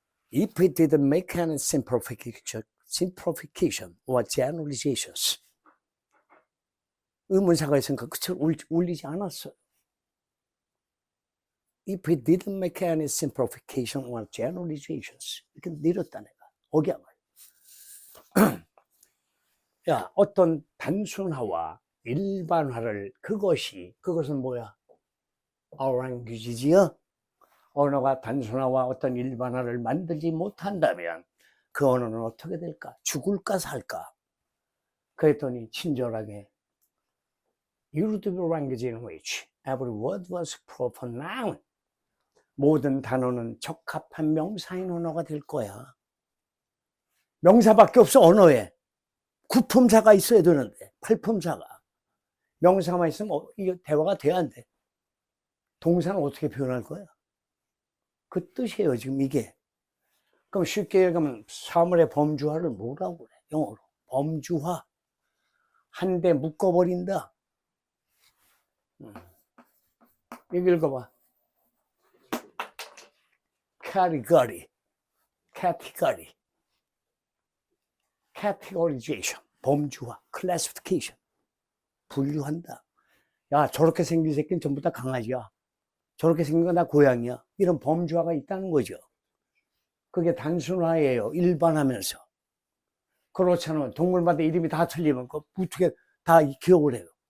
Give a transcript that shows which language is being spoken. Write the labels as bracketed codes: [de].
[en] If it didn't make any simplification or generalizations. [ko] 의문사가 있으니까 끝을 올리지 않았어요. [en] If it didn't make any simplification or generalizations. [ko] 이렇게 내렸다 내가. 억양. 야, 어떤 단순화와 일반화를 그것은 뭐야? [en] Our language지요? [ko] 언어가 단순화와 어떤 일반화를 만들지 못한다면 그 언어는 어떻게 될까? 죽을까 살까? 그랬더니 친절하게 [en] You do the language in which every word was proper noun. [ko] 모든 단어는 적합한 명사인 언어가 될 거야. 명사밖에 없어 언어에. 구품사가 있어야 되는데 팔품사가. 명사만 있으면 이게 대화가 돼야 안 돼. 동사는 어떻게 표현할 거야? 그 뜻이에요 지금 이게. 그럼 쉽게 얘기하면 사물의 범주화를 뭐라고 그래? 영어로 범주화. 한 대 묶어버린다. 이거 읽어봐. [en] category, categorization, 범주화, classification, 분류한다. [ko] 야, 저렇게 생긴 새끼는 전부 다 강아지야. 저렇게 생긴 건 다 고양이야. 이런 범주화가 있다는 거죠. 그게 단순화예요. 일반하면서. 그렇지 않으면 동물마다 이름이 다 틀리면 어떻게 다 기억을 해요.